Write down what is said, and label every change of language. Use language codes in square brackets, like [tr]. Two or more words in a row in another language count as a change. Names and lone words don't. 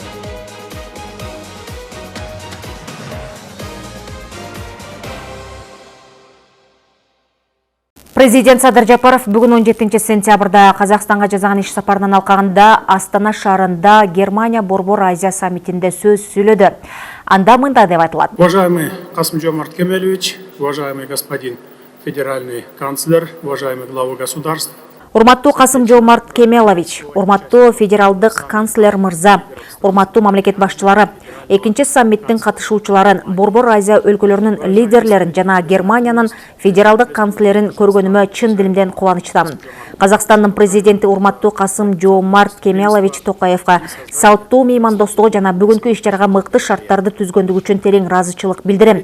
[ky] Президент Садыр Жапаров бүгүн 17 сентябрда Казакстанга жасаган иш сапарынан алкагында Астана шаарында Германия Борбор Азия саммитинде сөз сүйлөдү. Анда мындай деп айтылат. [ru] Уважаемый Касым-Жомарт Кемелевич, уважаемый господин федеральный канцлер, уважаемый глава государств. [ky] Урматтуу Касым-Жомарт Кемелович, урматтуу федералдык канцлер мырза, урматтуу мамлекет башчылары, экинчи саммиттин катышуучуларын, Борбор Азия өлкөлөрүнүн лидерлерин жана Германиянын федералдык канцлерин көргөнүмө чын дилимден кубанычтамын. Казакстандын президенти урматтуу Касым-Жомарт Кемелович Токаевга салттуу меймандостугу жана бүгүнкү иш-чарага мыкты шарттарды түзгөндүгү үчүн терең ыраазычылык билдирем.